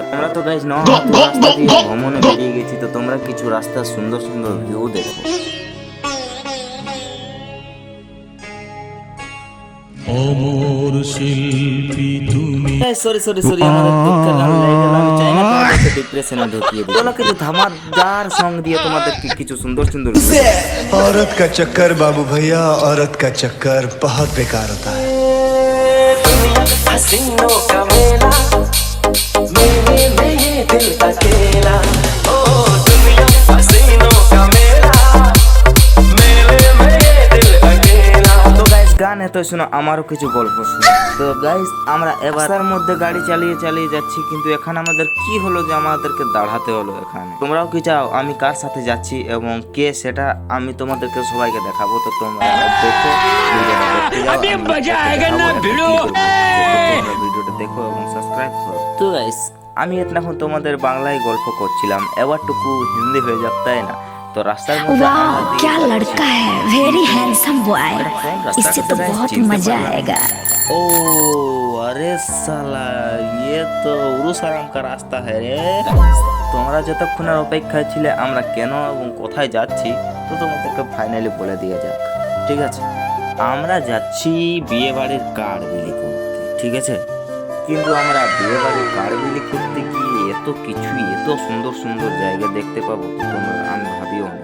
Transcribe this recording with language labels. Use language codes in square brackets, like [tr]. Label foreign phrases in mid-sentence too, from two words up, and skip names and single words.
[bn] আমরা তো গাইস নহতু রাস্তা দিয়ে ভ্রমণে বেরিয়ে গেছি, তো তোমরা কিছু রাস্তা সুন্দর সুন্দর ভিউ দেখো। অমর শিল্পী তুমি। সরি আমাদের দুঃখের গান লেগে গেল, আমি চাই না তোমাদেরকে ডিপ্রেশনে ঢুকিয়ে দিই। চলো কিছু ধামাদার সং দিয়ে তোমাদেরকে কিছু সুন্দর সুন্দর [hi] औरत का चक्कर बाबू भैया, औरत का चक्कर बहुत बेकार होता है। हसीनों का मेला, मेले में ये दिल अकेला। ओ दुनिया हसीनों का मेला, मेले में ये दिल अकेला। [bn] তো গাইস গান এত শোনো, আমারও কিছু গল্প শোনো। তো গাইস আমরা এবার মধ্যে গাড়ি চালিয়ে যাচ্ছি, কিন্তু এখানে আমাদের কি হলো যে আমাদেরকে দাঁড়াতে হলো এখানে। তোমরাও কি চাও আমি কার সাথে যাচ্ছি এবং কে, সেটা আমি তোমাদেরকে সবাইকে দেখাবো। তো তোমরা দেখো ভিডিওটা দেখো এবং সাবস্ক্রাইব করো। তো গাইস আমি এখন তোমাদের বাংলায় গল্প করছিলাম, এবারটুকু হিন্দি হয়ে যাক, তাই না? [hi] तो रास्ता वाह क्या लड़का है, [en] very handsome boy, [hi] इससे तो बहुत मजा आएगा। ओ अरे साला, ये तो उरुसाराम का रास्ता है रे। [bn] তোমরা যতক্ষণের অপেক্ষায় ছিলে আমরা কেন এবং কোথায় যাচ্ছি, তো তোমাদেরকে ফাইনালি বলে দিয়ে যাক। ঠিক আছে, আমরা যাচ্ছি বিয়ে বাড়ির কার্ড বিলি করতে, ঠিক আছে? কিন্তু আমরা বিয়ে বাড়ির কার্ড বিলি করতে গিয়ে এত কিছুই, এত সুন্দর সুন্দর জায়গা দেখতে পাবো তোমরা আমি ভাবিও না।